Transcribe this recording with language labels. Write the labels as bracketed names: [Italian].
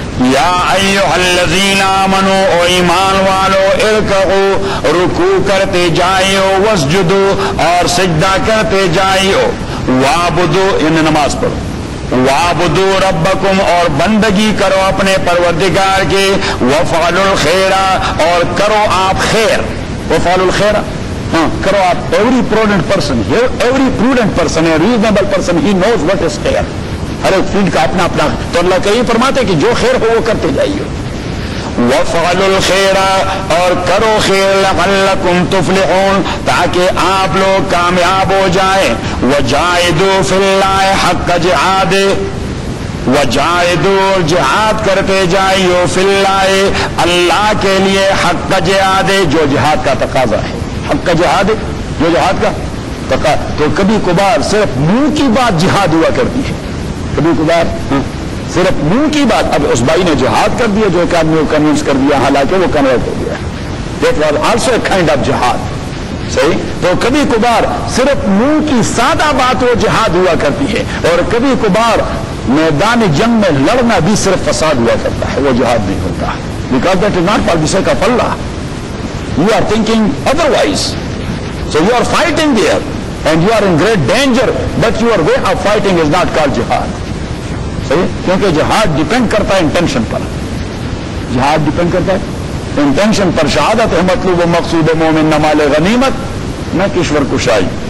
[Arabic] یا ایھا الذین آمنوا [Urdu] او ایمان والو [Arabic] ارکعوا [Urdu] رکوع کرتے جائیو، [Arabic] واسجدوا [Urdu] اور سجدہ کرتے جائیو، وعبدوا یعنی نماز پڑھو، [Arabic] وعبدوا ربکم [Urdu] اور بندگی کرو اپنے پروردگار کی، [Arabic] وفعلوا الخیر [Urdu] اور کرو آپ خیر. [Arabic] وفعلوا الخیر [Urdu] کرو آپ. [English] Every prudent person a reasonable person he knows what is خیر. [Urdu] ہر ایک فیلڈ کا اپنا اپنا. تو اللہ کہیں فرماتے کہ جو خیر ہو وہ کرتے جائیے. [Arabic] وَفْعَلُوا الْخَيْرَ [Urdu] اور کرو خیر [Arabic] لَعَلَّكُمْ تُفْلِحُونَ [Urdu] تاکہ آپ لوگ کامیاب ہو جائیں. [Arabic] وَجَاهِدُوا فِي اللَّهِ حَقَّ جِهَادِهِ [Urdu] وَجَاهِدُوا جہاد کرتے جائیو [Arabic] فِي اللَّهِ [Urdu] اللہ کے لیے حق جہاد جو جہاد کا تقاضا ہے. حق جہاد جو جہاد کا تقاضا. تو کبھی کبھار صرف منہ کی بات جہاد ہوا کرتی ہے، کبھی کبھار صرف منہ کی بات. اب اس بھائی نے جہاد کر دیا جو ایک آدمی کو کنوینس کر دیا، حالانکہ وہ کنورٹ ہو گیا. [English] That was also a kind of jihad. [Urdu] صحیح. تو کبھی کبھار صرف منہ کی سادہ بات وہ جہاد ہوا کرتی ہے، اور کبھی کبھار میدان جنگ میں لڑنا بھی صرف فساد ہوا کرتا ہے، وہ جہاد نہیں ہوتا. [English] Because that is not for the sake of Allah. You are thinking otherwise. So you are fighting there and you are in great danger, but your way of fighting is not called jihad. صحیح. [Urdu] کیونکہ جہاد depend کرتا ہے intention پر. جہاد depend کرتا ہے intention پر. شہادت ہے مطلوب و مقصود مومن نہ مال غنیمت نہ کشور کشائی.